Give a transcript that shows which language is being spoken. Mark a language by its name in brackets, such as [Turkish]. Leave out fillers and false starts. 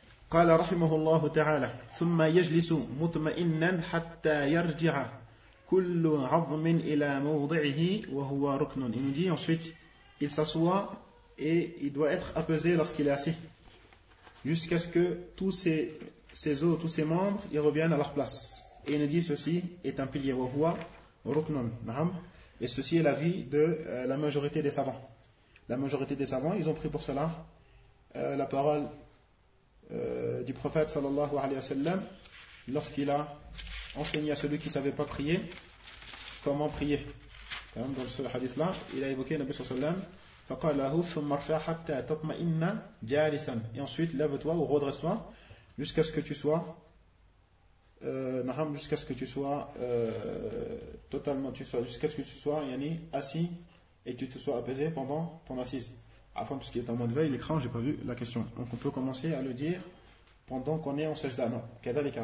[Arabic] قال رحمه الله تعالى ثم يجلس مطمئنا حتى يرجع كل عظم الى موضعه وهو ركن [French] il dit ensuite il s'assoit et il doit être apaisé lorsqu'il est assis jusqu'à ce que tous ses os tous ses membres ils reviennent à leur place et il dit ceci est un pilier [Arabic] وهو ركن نعم [French] et ceci est l'avis de la majorité des savants ils ont pris pour cela la parole du prophète sallallahu alayhi wa sallam lorsqu'il a enseigné à celui qui ne savait pas prier comment prier dans ce hadith là il a évoqué le Nabi sallallahu alayhi wa sallam [Arabic] فقال له ثم ارفع حتى تطمئن جالسا. [French] Et ensuite lève-toi ou redresse-toi jusqu'à ce que tu sois jusqu'à ce que tu sois totalement tu sois jusqu'à ce que tu sois yani assis et que tu te sois apaisé pendant ton assise. Afin parce qu'il est en mode veille, l'écran, j'ai pas vu la question. Donc on peut commencer à le dire pendant qu'on est en sejda. Non, kadhalika.